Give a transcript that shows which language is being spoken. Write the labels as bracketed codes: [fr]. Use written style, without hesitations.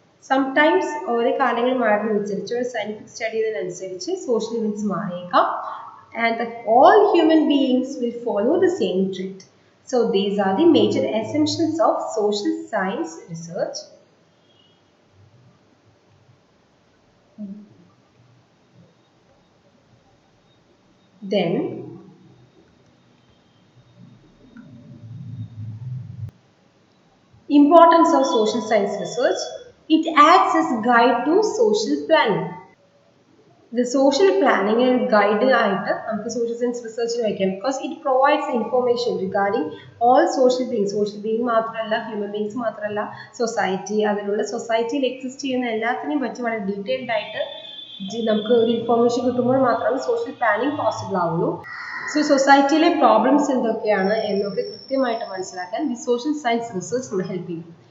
[ml] Sometimes ഓരോ കാലങ്ങൾ മാറുന്നതനുസരിച്ച് ഒരു സയന്റിഫിക് സ്റ്റഡി ഇതിനനുസരിച്ച് സോഷ്യൽ ഇവന്റ്സ് മാറിയേക്കാം. [en] And all human beings will follow the same trend. So these are the major assumptions of social science research. Then importance of social science research. It acts as guide to social planning. The social planning and guide [ml] ആയിട്ട് നമുക്ക് [en] social science research [ml] വയ്ക്കാം, [en] because it provides information regarding all social beings. [ml] Social being മാത്രമല്ല, human beings മാത്രമല്ല, society, അതിലുള്ള സൊസൈറ്റിയിൽ exist ചെയ്യുന്ന എല്ലാത്തിനെയും പറ്റി വളരെ ഡീറ്റെയിൽഡ് ആയിട്ട് നമുക്ക് ഒരു ഇൻഫോർമേഷൻ കിട്ടുമ്പോൾ മാത്രമേ സോഷ്യൽ പ്ലാനിങ് പോസിബിൾ ആവുള്ളൂ. സോ സൊസൈറ്റിയിലെ പ്രോബ്ലംസ് എന്തൊക്കെയാണ് എന്നൊക്കെ കൃത്യമായിട്ട് മനസ്സിലാക്കാൻ ദി സോഷ്യൽ സയൻസ് റിസർച്ച് നമ്മൾ ഹെൽപ്പ് ചെയ്യും.